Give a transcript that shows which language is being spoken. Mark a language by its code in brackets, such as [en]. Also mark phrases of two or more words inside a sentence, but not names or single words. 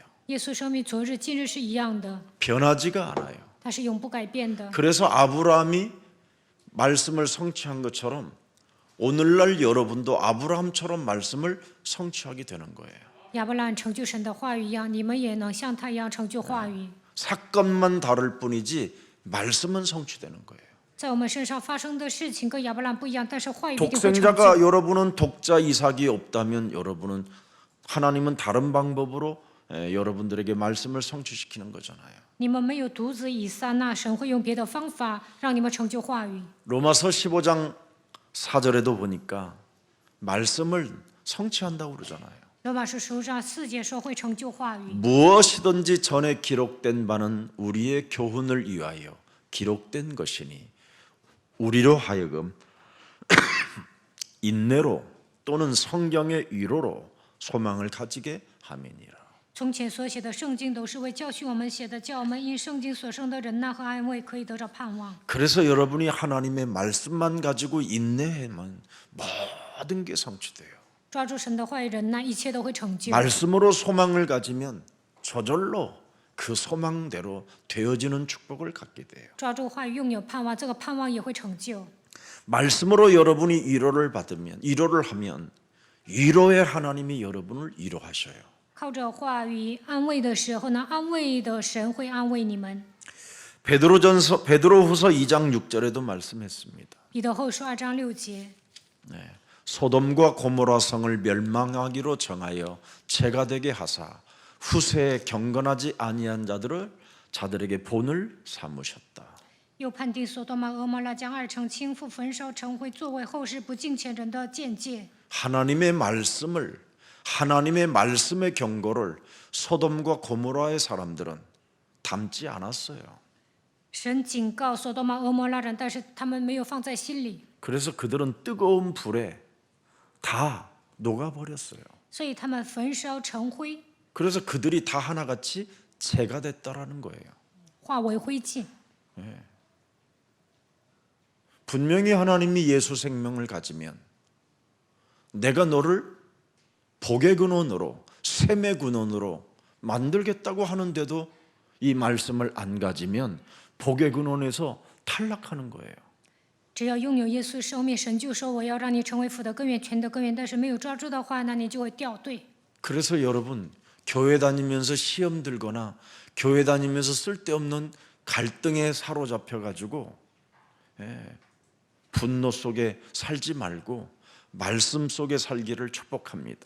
[zh] 耶稣生命昨日、今日是一样的， [ko] 변하지가 않아요. [zh] 它是永不改变的。 [ko] 그래서 아브라함이 말씀을 성취한 것처럼 오늘날 여러분도 아브라함처럼 말씀을 성취하게 되는 거예요. [zh] 亚伯兰成就神的话语一样，你们也能像他一样成就话语。 [ko] 사건만 다를 뿐이지 말씀은 성취되는 거예요. [zh] 在我们身上发生的事情跟亚伯兰不一样，但是话语一定会成 [ko] 독생자가 [zh] 就。 [ko] 여러분은 독자 이삭이 없다면 여러분은 하나님은 다른 방법으로 여러분들에게 말씀을 성취시키는 거잖아요. [zh] 你们没有独子以撒，那神会用别的方法让你们成就话语。 [ko] 로마서 15장 4절에도 보니까 말씀을 성취한다고 그러잖아요. [zh] 罗马书15章4节说会成就话语。 [ko] 무엇이든지 전에 기록된 바는 우리의 교훈을 위하여 기록된 것이니 우리로 하여금 인내로 또는 성경의 위로로 소망을 가지게 함이니라. [zh] 从前所写的圣经都是为教训我们写的，叫我们因圣经所生的忍耐和安慰可以得着盼望。 [ko] 그래서 여러분이 하나님의 말씀만 가지고 인내하면 모든 게 성취돼요. [zh] 抓住神的话语忍耐，一切都会成就。 [ko] 말씀으로 소망을 가지면 저절로 그 소망대로 되어지는 축복을 갖게 돼요. [zh] 抓住话语拥有盼望，这个盼望也会成就。 [ko] 말씀으로 여러분이 위로를 하면 위로의 하나님이 여러분을 위로하셔요. [zh] 靠着话语安慰的时候呢，安慰的神会安慰你们。 [ko] 베드로후서 2장 6절에도 말씀했습니다. [zh] 彼得后书2章6节， [ko] 소돔과 고모라 성을 멸망하기로 정하여 죄가 되게 하사 후세에 경건하지 아니한 자들에게 본을 삼으셨다. [zh] 又判定所多玛、俄摩拉将二城倾覆、焚烧、成灰，作为后世不敬虔人的见解。 [ko] 하나님의 말씀의 경고를 소돔과 고모라의 사람들은 담지 않았어요. [zh] 神警告所多玛、俄摩拉人，但是他们没有放在心里， [ko] 그래서 그들은 뜨거운 불에 다 녹아버렸어요. [zh] 所以他们焚烧成灰， [ko] 그래서 그들이 다 하나같이 재가 됐다라는 거예요. [zh] 化为灰烬。 [ko] 분명히 하나님이 예수 생명을 가지면 내가 너를 복의 근원으로 샘의 근원으로 만들겠다고 하는데도 이 말씀을 안 가지면 복의 근원에서 탈락하는 거예요. [zh] 只要拥有耶稣生命，神就说我要让你成为父的根源、全的根源，但是没有抓住的话，那你就会掉队。 [ko] 그래서 여러분 교회 다니면서 시험 들거나 교회 다니면서 쓸데없는 갈등에 사로잡혀 가지고 분노 속에 살지 말고 말씀 속에 살기를 축복합니다.